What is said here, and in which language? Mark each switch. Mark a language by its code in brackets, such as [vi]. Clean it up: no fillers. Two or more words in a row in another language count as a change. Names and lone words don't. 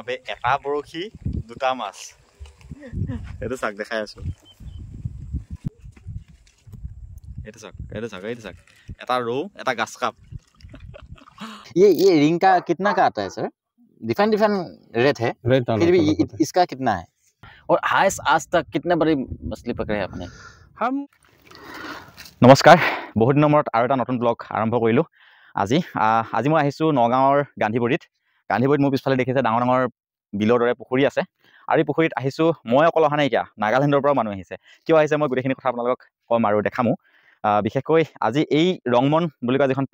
[as] ভাবে এটা বৰশী দুটা মাছ এইটো চাক দেখাই আছো এইটো চাক এটা ৰৌ এটা গাছ কাপ [hi] ये रिंग का कितना का आता है सर [en] different different rate [hi] है फिर भी इसका कितना है और हाईएस्ट आज तक कितने बड़ी मछली पकड़े हैं आपने [as] हम নমস্কাৰ বহুত দিনৰ মূৰত আৰু এটা নতুন ব্লগ আৰম্ভ কৰিলোঁ আজি মই আহিছোঁ নগাঁৱৰ গান্ধীবৰীত মোৰ পিছফালে দেখিছে ডাঙৰ ডাঙৰ বিলৰ দৰে পুখুৰী আছে আৰু এই পুখুৰীত আহিছোঁ মই অকল অহা নাইকিয়া নাগালেণ্ডৰ পৰা মানুহ আহিছে কিয় আহিছে মই গোটেইখিনি কথা আপোনালোকক ক'ম আৰু দেখামো বিশেষকৈ আজি এই ৰংমন বুলি কোৱা যিখন